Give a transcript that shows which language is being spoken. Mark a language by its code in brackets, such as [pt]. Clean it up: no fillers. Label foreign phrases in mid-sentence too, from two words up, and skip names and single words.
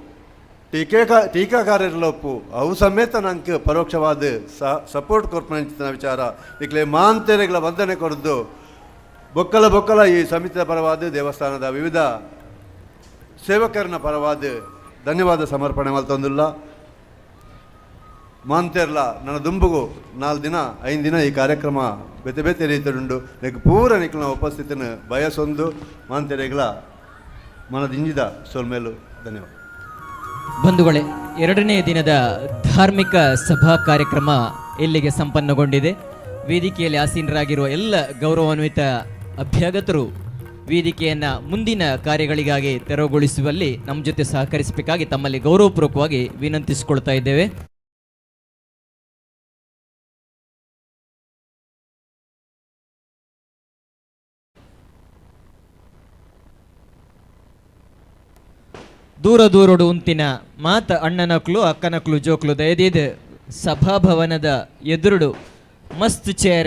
[tcy] ಟೀಕಾಕಾರರೊಪ್ಪು ಅವು ಸಮೇತ ನಂಗೆ ಪರೋಕ್ಷವಾದ ಸಪೋರ್ಟ್ ಕೊರ್ಪಂಚಿನ ವಿಚಾರ ಈಗಲೇ ಮಾಂತೆರೆಗಳ ವಂದನೆ ಕೊಡದು ಬೊಕ್ಕಲ ಈ ಸಮಿತಿಯ ಪರವಾದ ದೇವಸ್ಥಾನದ ವಿವಿಧ ಸೇವಕರನ ಪರವಾದ ಧನ್ಯವಾದ ಸಮರ್ಪಣೆ ಮಲ್ತೊಂದಿಲ್ಲ ಮಾಂತೆರ್ಲ ನನ್ನ ದುಂಬುಗು 4 ದಿನ 5 ದಿನ ಈ ಕಾರ್ಯಕ್ರಮ ಬೇತೆ ರೀತಿಯುಂಡು ನಿಕ್ ಪೂರ ನಿಕ್ಲ ಉಪಸ್ಥಿತಿನ ಬಯಸೊಂದು ಮಾಂತೆರೆಗಳ ಮನದಿಂಜಿದ ಸೋಲ್ಮೇಲು ಧನ್ಯವಾದ. [kn] ಬಂಧುಗಳೇ, 2ನೇ ದಿನದ ಧಾರ್ಮಿಕ ಸಭಾ ಕಾರ್ಯಕ್ರಮ ಇಲ್ಲಿಗೆ ಸಂಪನ್ನಗೊಂಡಿದೆ. ವೇದಿಕೆಯಲ್ಲಿ ಆಸೀನರಾಗಿರುವ ಎಲ್ಲ ಗೌರವಾನ್ವಿತ ಅಭ್ಯಾಗತರು ವೇದಿಕೆಯನ್ನು ಮುಂದಿನ ಕಾರ್ಯಗಳಿಗಾಗಿ ತೆರವುಗೊಳಿಸುವಲ್ಲಿ ನಮ್ಮ ಜೊತೆ ಸಹಕರಿಸಬೇಕಾಗಿ ತಮ್ಮಲ್ಲಿ ಗೌರವಪೂರ್ವಕವಾಗಿ ವಿನಂತಿಸಿಕೊಳ್ತಾ ಇದ್ದೇವೆ. [tcy] ದೂರ ದೂರಡು ಉಂತಿನ ಮಾತ ಅಣ್ಣನಕ್ಲು ಅಕ್ಕನಕ್ಲು ಜೋಕ್ಲು ದಯದೀದ್ ಸಭಾಭವನದ ಎದುರುಡು ಮಸ್ತ್ ಚೇರ್